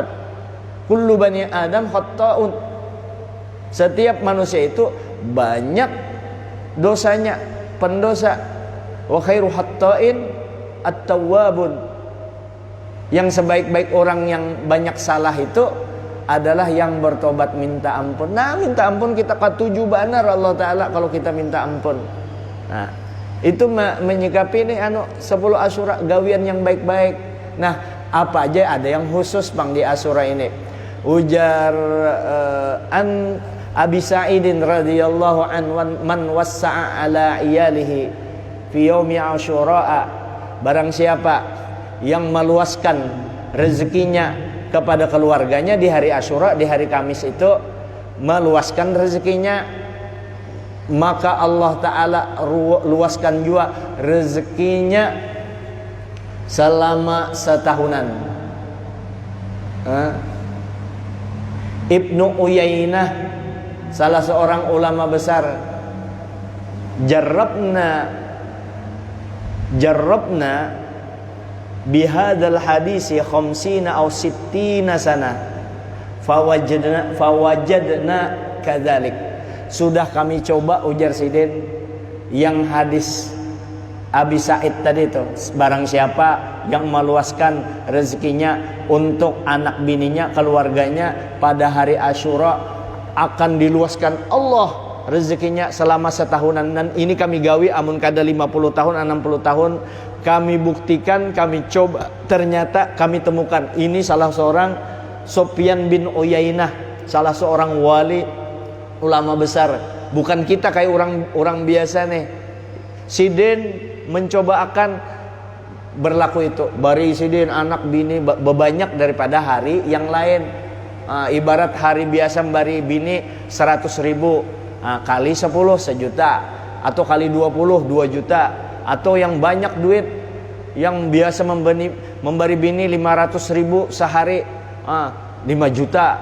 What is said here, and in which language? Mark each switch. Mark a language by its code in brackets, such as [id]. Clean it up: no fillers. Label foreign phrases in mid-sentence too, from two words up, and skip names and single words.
[ar] كل بني آدم خطاء. [id] Setiap manusia itu banyak dosanya, pendosa. [ar] وخير الخطائين التوابون. [id] Yang sebaik-baik orang yang banyak salah itu adalah yang bertobat, minta ampun. Nah minta ampun kita ketujuh banar Allah Ta'ala kalau kita minta ampun. Nah itu menyikapi ini 10 Asyura gawian yang baik-baik. Nah apa aja ada yang khusus bang di Asyura ini. Ujar [ar] عن أبي سعيد رضي الله عنه من وسع على عياله في يوم عاشوراء, [id] barang siapa yang meluaskan rezekinya kepada keluarganya di hari Asyura, di hari Kamis itu meluaskan rezekinya, maka Allah Ta'ala luaskan juga rezekinya selama setahunan. Ibnu Uyainah, salah seorang ulama besar, [ar] جربنا بهذا الحديث خمسين أو ستين سنة فوجدنا كذلك. [id] Sudah kami coba, ujar Sidin, yang hadis Abi Sa'id tadi itu, barang siapa yang meluaskan rezekinya untuk anak bininya, keluarganya pada hari Asyura, akan diluaskan Allah rezekinya selama setahunan. Dan ini kami [bjn] gawi amun kada [id] 50 tahun 60 tahun kami buktikan, kami coba, ternyata kami temukan. Ini salah seorang Sufyan bin Uyainah, salah seorang wali, ulama besar. Bukan kita kayak orang biasa nih. Sidin mencoba akan berlaku itu. Bari sidin anak bini banyak daripada hari yang lain. Ibarat hari biasa bari bini 100.000, kali 10 1.000.000, atau kali 20 2 juta, atau yang banyak duit yang biasa memberi bini 500.000 sehari, 5 juta.